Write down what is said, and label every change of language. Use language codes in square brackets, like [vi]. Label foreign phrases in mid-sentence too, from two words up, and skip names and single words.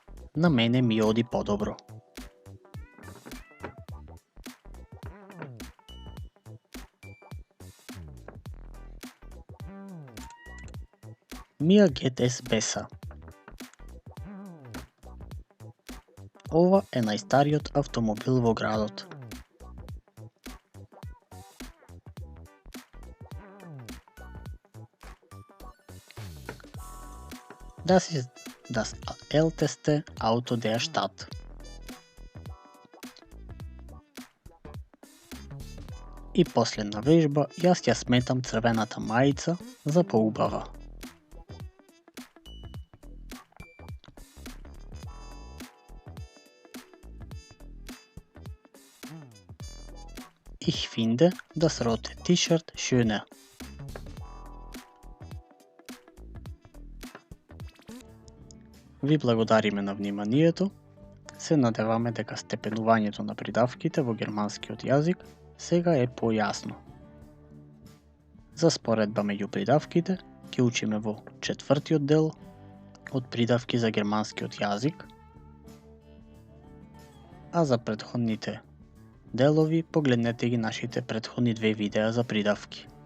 [mk] На мене ми оди подобро. [de] Mir geht's besser. [mk] Ова е најстариот автомобил во градот. [de] Das ist das älteste Auto der Stadt. [mk] И последна вежба, јас ја сметам црвената мајца за поубава. [de] Ich finde das rote T-Shirt schöner. [mk] Ви благодариме на вниманието. Се надеваме дека степенувањето на придавките во германскиот јазик сега е појасно. За споредба меѓу придавките ќе учиме во 4-тиот дел од придавки за германскиот јазик, а за претходните делови погледнете ги нашите претходни 2 видеа за придавки.